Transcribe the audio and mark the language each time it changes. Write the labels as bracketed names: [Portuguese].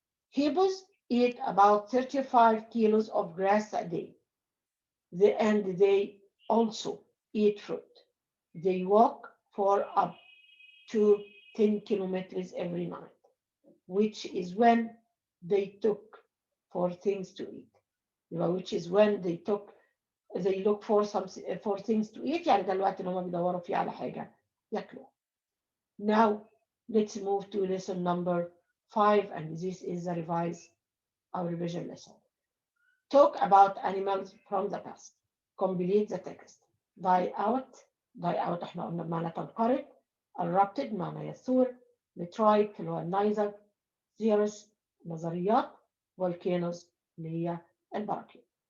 [English] Hippos eat about 35 kilos of grass a day, and they also eat fruit. They walk for up to 10 kilometers every night, which is when they took for things to eat. Which is when they look for things to eat. [Arabic] يعني ده الوقت اللي هم بيدوروا فيه على حاجة ياكلوها. [English] Now let's move to lesson number 5, and this is the revision lesson. Talk about animals from the past. Complete the text. [Arabic] Die out احنا قلنا بمعنى تنقرض. Erupted بمعنى يثور. Meteorite اللي هو النيزك. Theories نظريات. Volcanoes اللي هي البراكين.